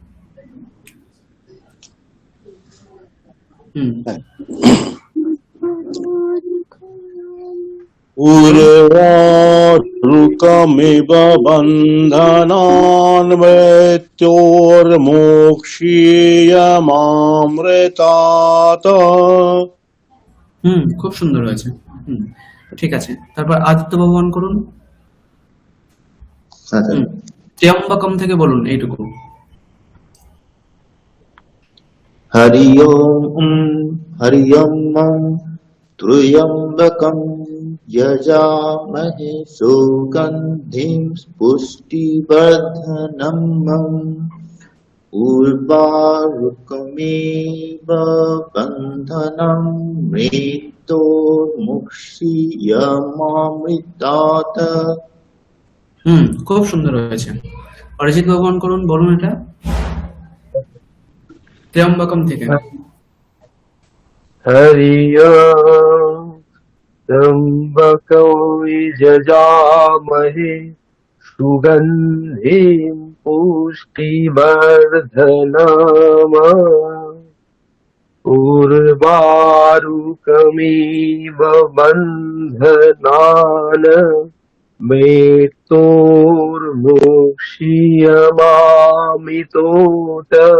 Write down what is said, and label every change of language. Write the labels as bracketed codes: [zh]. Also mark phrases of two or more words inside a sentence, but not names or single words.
[sa] উর্বারুকমিব বন্ধনান মৃত্যোর্মুক্ষীয়মামৃতাৎ। [bn] খুব সুন্দর হয়েছে। ঠিক আছে, তারপর আদিত্য বাবু অন করুন। ত্র্যম্বকম থেকে বলুন এইটুকু। [sa] हरि ओम त्र्यंबकं यजामहे सुगंधिं पुष्टिवर्धनम् उर्वारुकमेव बन्धनं मृत्योर्मुक्षीयमामृतात्। [bn] খুব সুন্দর হয়েছে। অরিজিৎ ভগবান করুন, বলুন এটা ত্র্যম্বকম থেকে। [sa] हरि ओम त्र्यंबको यजामहे सुगन्धिं पुष्टिवर्धनम् उर्वारुकमिव बन्धनान् मृत्योर्मुक्षीयमामृतोत्।